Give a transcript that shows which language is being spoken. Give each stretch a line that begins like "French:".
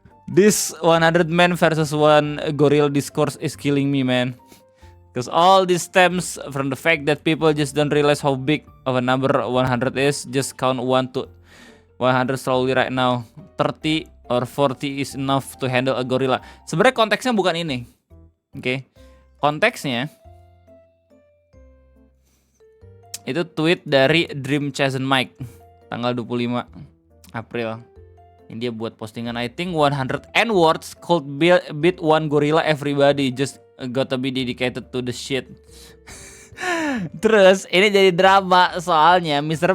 English: This 100 men versus 1 gorilla discourse is killing me, man. Because all this stems from the fact that people just don't realize how big of a number 100 is. Just count 1 to 100 slowly right now. 30 or 40 is enough to handle a gorilla.
Indonesian: Sebenarnya konteksnya bukan ini. Oke. Konteksnya itu tweet dari Dream Chasen Mike tanggal 25 April. Ini dia buat postingan,
English: I think 100 N-words could beat 1 gorilla, everybody just gotta be dedicated to the shit.
Indonesian: Terus ini jadi drama soalnya Mr.